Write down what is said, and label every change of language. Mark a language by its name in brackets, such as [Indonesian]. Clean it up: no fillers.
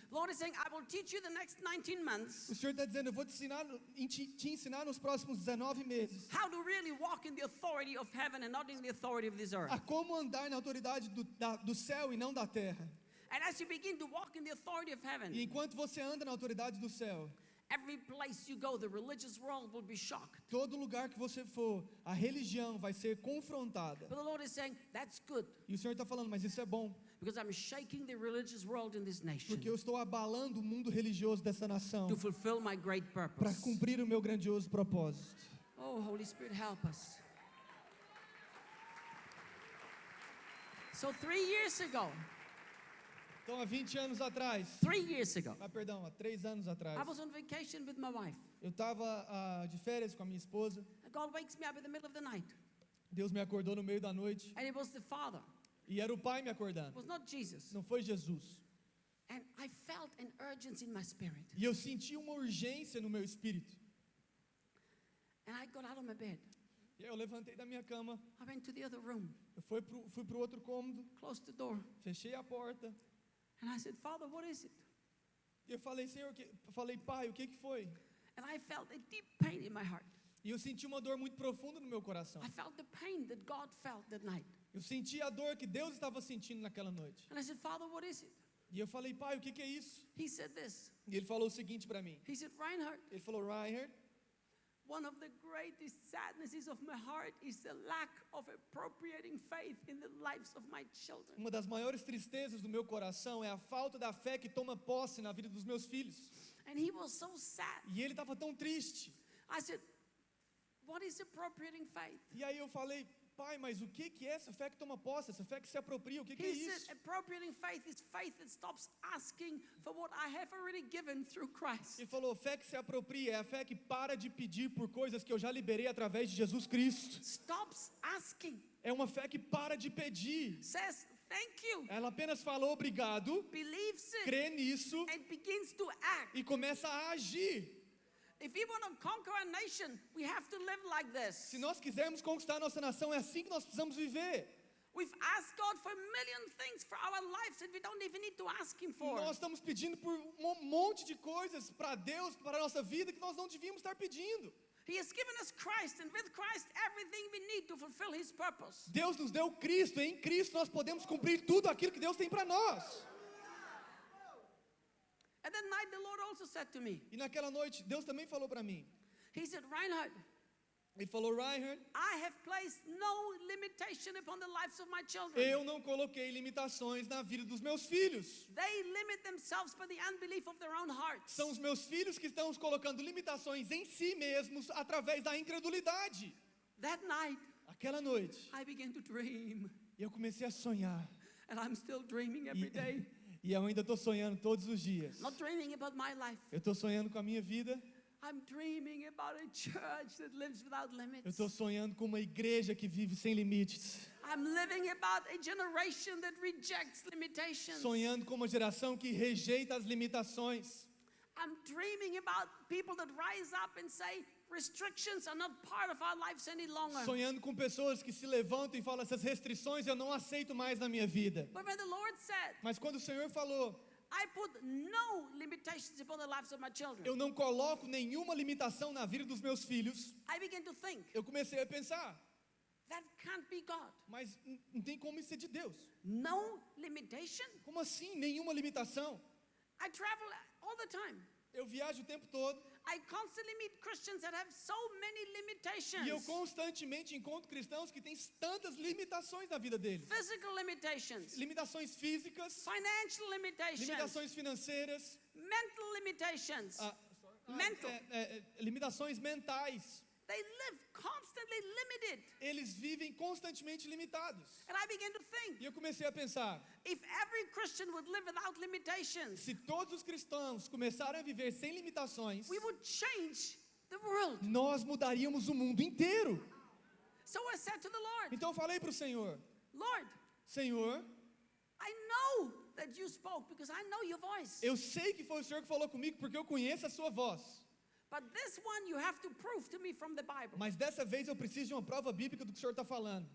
[English] The Lord is saying, I will teach you the next 19 months [Portuguese] O Senhor está dizendo: eu vou te ensinar nos próximos 19 meses [English] how to really walk in the authority of heaven and not in the authority of this earth. [Portuguese] a como andar na autoridade do céu e não da terra. [English] And as you begin to walk in the authority of heaven, [Portuguese] E enquanto você anda na autoridade do céu, [English] every place you go, the religious world will be shocked. [Portuguese] todo lugar que você for, a religião vai ser confrontada. [English] But the Lord is saying, that's good, [Portuguese] E o Senhor está falando: mas isso é bom, [English] because I'm shaking the religious world in this nation [Portuguese] porque eu estou abalando o mundo religioso dessa nação [English] to fulfill my great [Portuguese] para [English] purpose. [Portuguese] cumprir o meu grandioso propósito. [English] Oh, Holy Spirit, help us. So 3 years ago, [Portuguese] Então, há 20 anos atrás, [English] 3 years ago, [Portuguese] perdão, há 3 anos atrás, [English] I was on vacation with my wife. [Portuguese] eu estava de férias com a minha esposa. [English] And God wakes me up in the middle of the night. [Portuguese] Deus me acordou no meio da noite. [English] And it was the Father. [Portuguese] E era o Pai me [English] It [Portuguese] acordando. [English] was not Jesus. [Portuguese] Não foi Jesus. [English] And I felt an urgency in my spirit. [Portuguese] E eu senti uma urgência no meu espírito. [English] And I got out of my bed. [Portuguese] E eu levantei da minha cama. [English] I went to the other room, [Portuguese] Eu fui pro outro cômodo. [English] closed the door. [Portuguese] Fechei a porta. [English] And I said, Father, what is it? [Portuguese] E eu falei: Senhor, Pai, o que foi? [English] And I felt a deep pain in my heart. [Portuguese] E eu senti uma dor muito profunda no meu coração. [English] I felt the pain that God felt that night. [Portuguese] Eu senti a dor que Deus estava sentindo naquela noite. [English] And I said, Father, what is it? [Portuguese] E eu falei: Pai, o que é isso? [English] He said this. [Portuguese] E ele falou o seguinte para mim. [English] He said, Reinhard, [Portuguese] Ele falou: Reinhard, [English] one of the greatest sadnesses of my heart is the lack of appropriating faith in the lives of my children. [Portuguese] uma das maiores tristezas do meu coração é a falta da fé que toma posse na vida dos meus filhos. [English] And he was so sad. [Portuguese] E ele estava tão triste. [English] I said, what is appropriating faith? [Portuguese] E aí eu falei: Pai, mas o que é essa fé que toma posse? Essa fé que se apropria, o que é [English] He [Portuguese] isso? [English] said, appropriating faith is faith that stops asking for what I have already given through Christ. [Portuguese] Ele falou: fé que se apropria é a fé que para de pedir por coisas que eu já liberei através de Jesus Cristo. [English] Stops asking. [Portuguese] É uma fé que para de pedir. [English] Says, thank you. [Portuguese] Ela apenas falou obrigado, [English] Believes it. [Portuguese] crê nisso [English] And begins to act. [Portuguese] e começa a agir. [English] If we want to conquer a nation, we have to live like this. [Portuguese] Se nós quisermos conquistar a nossa nação, é assim que nós precisamos viver. [English] We've asked God for a million things for our lives that we don't even need to ask Him for. [Portuguese] Nós estamos pedindo por um monte de coisas para Deus, para a nossa vida, que nós não devíamos estar pedindo. [English] He has given us Christ, and with Christ, everything we need to fulfill His purpose. [Portuguese] Deus nos deu Cristo, e em Cristo nós podemos cumprir tudo aquilo que Deus tem para nós. [English] And that night, the Lord also said to me, [Portuguese] E naquela noite, Deus também falou para mim: [English] He said, Reinhard, [Portuguese] Ele falou, Reinhard, [English] I have placed no limitation upon the lives of my children. [Portuguese] eu não coloquei limitações na vida dos meus filhos. [English] They limit themselves by the unbelief of their own hearts. [Portuguese] São os meus filhos que estão colocando limitações em si mesmos através da incredulidade. [English] That night, [Portuguese] Aquela noite, [English] I began to dream. [Portuguese] eu comecei a sonhar. [English] And I'm still dreaming every day. [Portuguese] E eu ainda estou sonhando todos os dias. [English] Not dreaming about my life. [Portuguese] Eu estou sonhando com a minha vida. [English] I'm dreaming about a church that lives without [Portuguese] Eu [English] limits. [Portuguese] estou sonhando com uma igreja que vive sem limites. [English] I'm living about a generation that rejects limitations. [Portuguese] Sonhando com uma geração que rejeita as limitações. [English] I'm dreaming about people that rise up and say, restrictions are not part of our lives any longer. [Portuguese] Sonhando com pessoas que se levantam e falam, essas restrições eu não aceito mais na minha vida. [English] But when the Lord said, [Portuguese] Mas quando o Senhor falou, [English] I put no limitations upon the lives of my children, [Portuguese] eu não coloco nenhuma limitação na vida dos meus filhos, [English] I began to think, [Portuguese] eu comecei a pensar, [English] that can't be God. [Portuguese] mas não tem como isso ser de Deus. [English] No limitation? [Portuguese] Como assim, nenhuma limitação? [English] I travel all the time. [Portuguese] Eu viajo o tempo todo [English] I constantly meet Christians that have so many limitations. [Portuguese] e eu constantemente encontro cristãos que têm tantas limitações na vida deles. [English] Physical limitations, [Portuguese] Limitações físicas, [English] financial limitations, [Portuguese] limitações financeiras, [English] mental limitations. Mental. [Portuguese] Limitações mentais. [English] They live constantly limited. [Portuguese] Eles vivem constantemente limitados. [English] And I began to think, [Portuguese] E eu comecei a pensar, [English] if every Christian would live without limitations, [Portuguese] se todos os cristãos começarem a viver sem limitações, [English] we would change the world. [Portuguese] nós mudaríamos o mundo inteiro. [English] So I said to the Lord, [Portuguese] Então eu falei para o Senhor, [English] Lord, [Portuguese] Senhor, [English] I know that you spoke because I know your voice. [Portuguese] eu sei que foi o Senhor que falou comigo porque eu conheço a sua voz. [English] But this one you have to prove to me from the Bible. [Portuguese] Mas dessa vez eu preciso de uma prova bíblica do que o Senhor está falando.